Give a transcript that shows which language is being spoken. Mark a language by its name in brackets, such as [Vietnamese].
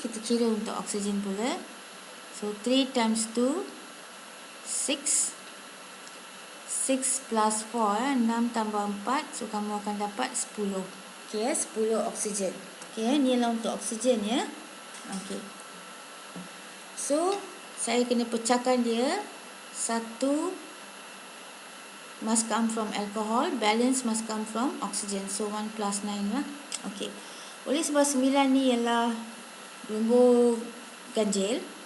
[Malay] Kita kira untuk oksigen pula. [English] So 3 times 2 6. 6 plus 4, [Malay] 6 tambah 4. So kamu akan dapat 10. Okay, 10 oksigen. Okay, ni lah untuk oksigen Okay. So saya kena pecahkan dia. [English] 1 must come from alcohol, balance must come from oxygen. So 1 plus 9 lah. Okay. [Malay] Oleh sebab 9 ni ialah lumbur ganjil.